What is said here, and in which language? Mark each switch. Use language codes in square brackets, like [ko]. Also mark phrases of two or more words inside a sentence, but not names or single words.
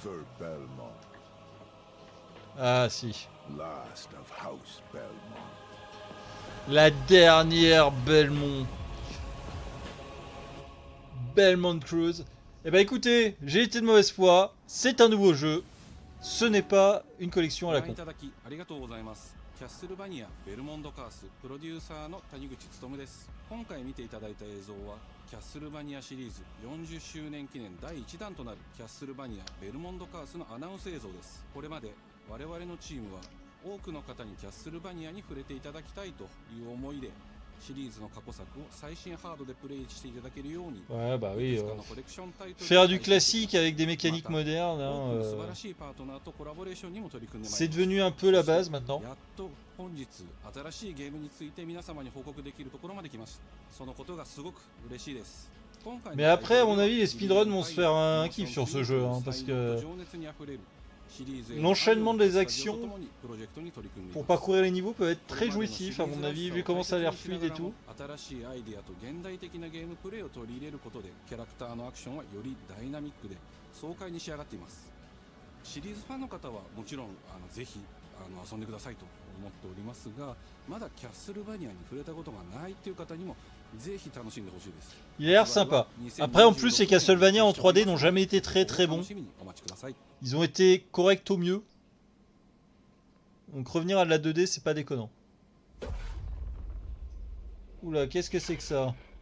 [fr] Ah si. La dernière Belmont. Belmont Cruise. Eh ben écoutez, j'ai été de mauvaise foi. C'est un nouveau jeu. Ce n'est pas une collection à la con. [ja] キャッスルバニアベルモンドカースプロデューサーの谷口勉です。今回見ていただいた映像はキャッスルバニアシリーズ40周年記念第1弾となるキャッスルバニアベルモンドカースのアナウンス映像です。これまで我々のチームは多くの方にキャッスルバニアに触れていただきたいという思いでシリーズの過去作を最新ハードでプレイしていただけるように [fr] Ouais, bah oui. Faire du classique avec des mécaniques modernes, hein, c'est devenu un peu la base maintenant. [ja] 本日新しいゲームについて皆様に報告できるところまで来ました。そのことがすごく嬉しいです。 [fr] Mais après, à mon avis, les speedruns vont se faire un kiff sur ce jeu, hein, parce que l'enchaînement des actions pour parcourir les niveaux peut être très jouissif à mon avis, vu comment ça a l'air fluide et tout. [ja] 新しいアイデアと現代的なゲームプレイを取り入れることでキャラクターのアクションはよりダイナミックで爽快に仕上がっています。シリーズファンの方はもちろんぜひ遊んでくださいと思っておりますが、まだキャッスルバニアに触れたことがないという方にもぜひ楽しんでほしいです。 [fr] Il a l'air sympa. Après, en plus, les Castlevania en 3D n'ont jamais été très très bons. Ils ont été corrects au mieux. Donc revenir à de la 2D, c'est pas déconnant. Oula, qu'est-ce que c'est que ça?